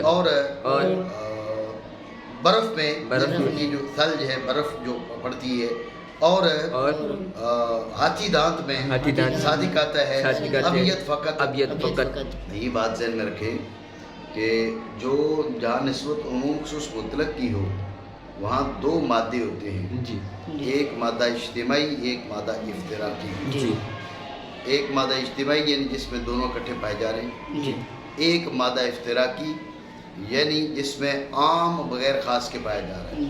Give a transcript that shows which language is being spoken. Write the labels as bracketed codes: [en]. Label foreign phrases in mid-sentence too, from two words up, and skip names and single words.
[ur] اور برف میں کی جو ثلج ہے برف جو پڑتی ہے اور ہاتھی دانت میں صادق آتا ہے ابیت فقط. یہ بات ذہن میں رکھیں کہ جو جہاں نسبت عموم خصوص مطلق کی ہو وہاں دو مادے ہوتے ہیں جی ایک مادہ اجتماعی ایک مادہ افتراقی جی ایک مادہ اجتماعی یعنی جس میں دونوں اکٹھے پائے جا رہے ہیں جی ایک مادہ افتراقی یعنی جس میں عام بغیر خاص کے پایا جا رہا ہے